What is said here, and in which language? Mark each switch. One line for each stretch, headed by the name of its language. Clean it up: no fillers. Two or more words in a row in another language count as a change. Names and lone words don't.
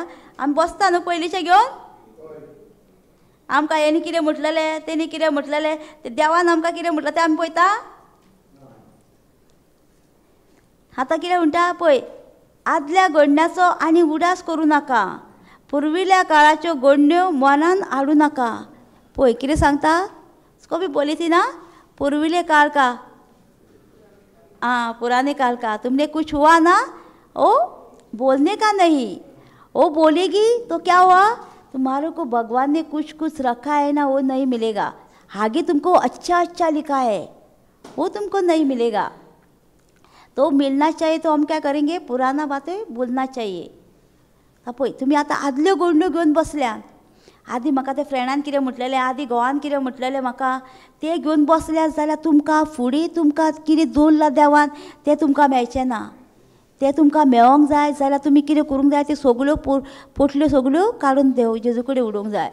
Konkani: आमी बसता न्हू पयलींचें घेवन, आमकां हेणी कितें म्हटलेलें तेणी कितें म्हटलेलें तें देवान आमकां कितें म्हटलां तें आमी पळयता। आतां कितें म्हणटा पळय, आदल्या घडण्याचो आनी उडास करूं नाका, पुर्विल्ल्या काळाच्यो घडण्यो मनान हाडूं नाका। पळय कितें सांगता,
Hindi: उसको भी बोली थी ना, पुर्विले काल का, पुराने काल का, तुमने कुछ हुआ ना, ओ बोलने का नहीं, वो बोलेगी तो क्या हुआ, तुम्हारे को भगवान ने कुछ रखा है ना, वो नहीं मिलेगा। आगे तुमको अच्छा लिखा है, वो तुमको नहीं मिलेगा। तो मिलना चाहिए तो हम क्या करेंगे, पुराना बातें भूलना चाहिए.
Konkani: पळय तुमी आतां आदल्यो गोडण्यो घेवन बसल्यात. आदी म्हाका ते फ्रेंडान कितें म्हटलेलें, आदी घोवान कितें म्हटलेलें म्हाका, ते घेवन बसल्यात जाल्यार तुमकां फुडें तुमकां कितें दवरलां देवान तें तुमकां मेळचें ना. तें तुमकां मेळोंक जाय जाल्यार तुमी कितें करूंक जाय, त्यो सगळ्यो पोटल्यो सगळ्यो काडून जेजू कडेन उडोवंक जाय.